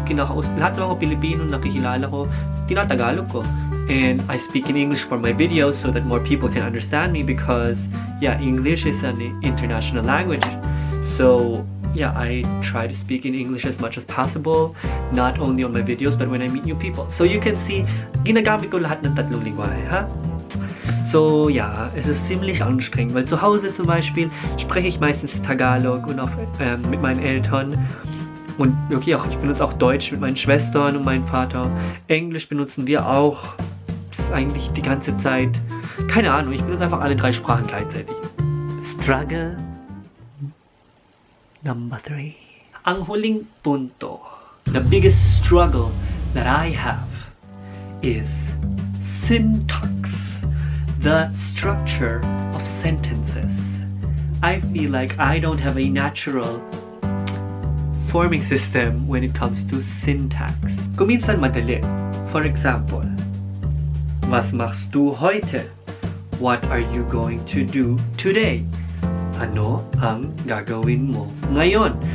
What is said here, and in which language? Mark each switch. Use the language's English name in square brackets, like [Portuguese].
[Filipino] Lahat ng mga Pilipino nakikilala ko, tinatagalog ko. [English] And I speak in English for my videos so that more people can understand me because, yeah, English is an international language. So, yeah, I try to speak in English as much as possible, not only on my videos, but when I meet new people. So you can see, [Filipino] ginagamit ko lahat ng 3 lingwahe, ha? [German] So, ja, es ist ziemlich anstrengend, weil zu Hause zum Beispiel spreche ich meistens Tagalog und auch mit meinen Eltern. Und okay, ich benutze auch Deutsch mit meinen Schwestern und meinem Vater. Englisch benutzen wir auch. Das ist eigentlich die ganze Zeit. Keine Ahnung, ich benutze einfach alle 3 Sprachen gleichzeitig. [English] Struggle number 3. [Filipino] Ang huling punto, [English] the biggest struggle that I have is syntax. The structure of sentences. I feel like I don't have a natural forming system when it comes to syntax. [Filipino] Kuminsan madali. [English] For example, [German] was machst du heute? [English] What are you going to do today? [Filipino] Ano ang gagawin mo ngayon?